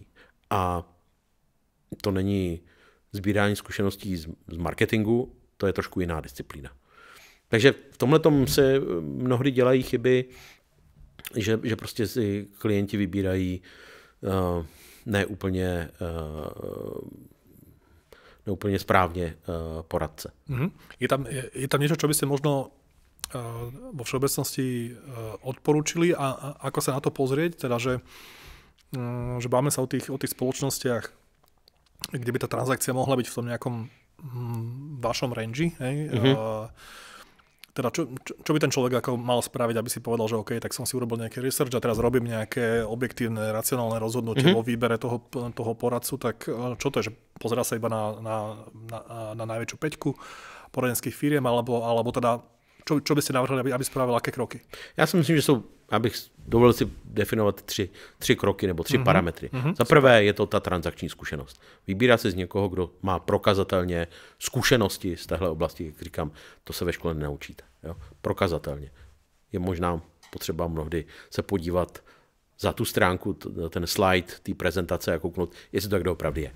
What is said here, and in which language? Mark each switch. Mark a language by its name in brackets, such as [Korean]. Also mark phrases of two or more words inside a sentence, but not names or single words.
[Czech] A to není sbírání zkušeností z marketingu, to je trošku jiná disciplína. Takže v tomhletom se mnohdy dělají chyby, že prostě si klienti vybírají neúplně správně poradce. Mm-hmm. [Slovak] Je tam niečo, čo by ste možno vo všeobecnosti odporúčili a ako sa na to pozrieť, teda že báme sa o tých spoločnostiach, kde by tá transakcia mohla byť v tom nejakom vašom range, hej? Mm-hmm. Teda čo by ten človek ako mal spraviť, aby si povedal, že OK, tak som si urobil nejaký research a teraz robím nejaké objektívne, racionálne rozhodnutie vo výbere toho poradcu, tak čo to je, že pozerá sa iba na najväčšiu päťku poradenských firiem, alebo teda čo by ste navrhli, aby spravil aké kroky? [Czech] Já si myslím, že abych dovolil si definovat tři kroky nebo tři parametry. Za prvé je to ta transakční zkušenost. Vybírá se z někoho, kdo má prokazatelně zkušenosti z téhle oblasti, jak říkám, to se ve škole nenaučíte. Jo? Prokazatelně. Je možná potřeba mnohdy se podívat za tu stránku, ten slide, té prezentace a kouknout, jestli to tak doopravdy je.